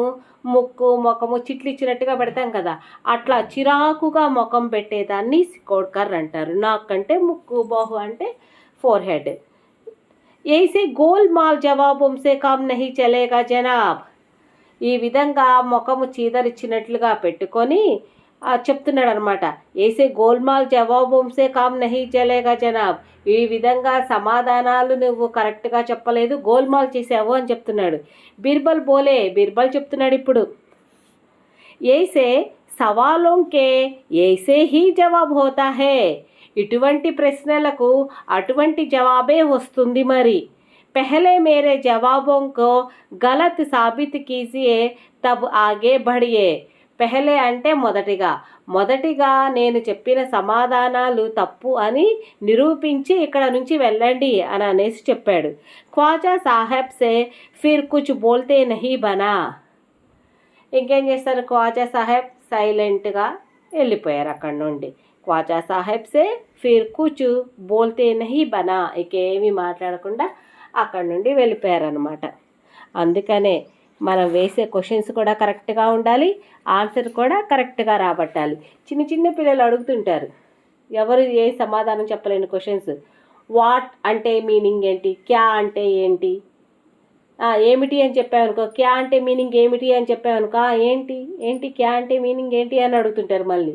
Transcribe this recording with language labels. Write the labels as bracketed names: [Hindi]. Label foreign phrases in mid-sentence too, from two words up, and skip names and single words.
[Telugu] ముఖము చిట్లిచ్చినట్టుగా పెడతాం కదా, అట్లా చిరాకుగా ముఖం పెట్టేదాన్ని సికోడ్కర్ అంటారు. నాకంటే ముక్కు, బహు అంటే ఫోర్ హెడ్. [Hindi] ऐसे गोलमाल जवाबों से काम नहीं चलेगा జనాబ్. [Telugu] ఈ విధంగా ముఖము చీదరిచ్చినట్లుగా పెట్టుకొని చెప్తున్నాడు అనమాట. [Hindi] ऐसे गोलमाल जवाबों से काम नहीं चलेगा जनाब. [Telugu] ఈ విధంగా సమాధానాలు నువ్వు కరెక్ట్గా చెప్పలేదు, గోల్మాల్ చేసావు అని చెప్తున్నాడు. బీర్బల్ చెప్తున్నాడు ఇప్పుడు, [Hindi] ऐसे सवालों के ऐसे ही जवाब होता है. [Telugu] ఇటువంటి ప్రశ్నలకు అటువంటి జవాబే వస్తుంది. [Hindi] మరి पहले मेरे जवाबों को गलत साबित कीजिए तब आगे बढ़िए. [Telugu] పెహలే అంటే మొదటిగా, మొదటిగా నేను చెప్పిన సమాధానాలు తప్పు అని నిరూపించి ఇక్కడ నుంచి వెళ్ళండి అని అనేసి చెప్పాడు. [Hindi] ख्वाजा साहेब से फिर कुछ बोलते नहीं बना. [Telugu] ఇంకేం చేస్తారు, ఖ్వాజా సాహెబ్ సైలెంట్గా వెళ్ళిపోయారు అక్కడ నుండి. [Hindi] ख्वाजा साहेब से फिर कुछ बोलते नहीं बना, [Telugu] ఇంకేమీ మాట్లాడకుండా అక్కడ నుండి వెళ్ళిపోయారనమాట. అందుకనే మనం వేసే క్వశ్చన్స్ కూడా కరెక్ట్గా ఉండాలి, ఆన్సర్ కూడా కరెక్ట్గా రాబట్టాలి. చిన్న చిన్న పిల్లలు అడుగుతుంటారు, ఎవరు ఏ సమాధానం చెప్పలేని క్వశ్చన్స్. వాట్ అంటే మీనింగ్ ఏంటి, క్యా అంటే ఏంటి, ఏమిటి అని చెప్పామనుకో, క్యా అంటే మీనింగ్ ఏమిటి అని చెప్పామనుకో, ఏంటి ఏంటి క్యా అంటే మీనింగ్ ఏంటి అని అడుగుతుంటారు మళ్ళీ.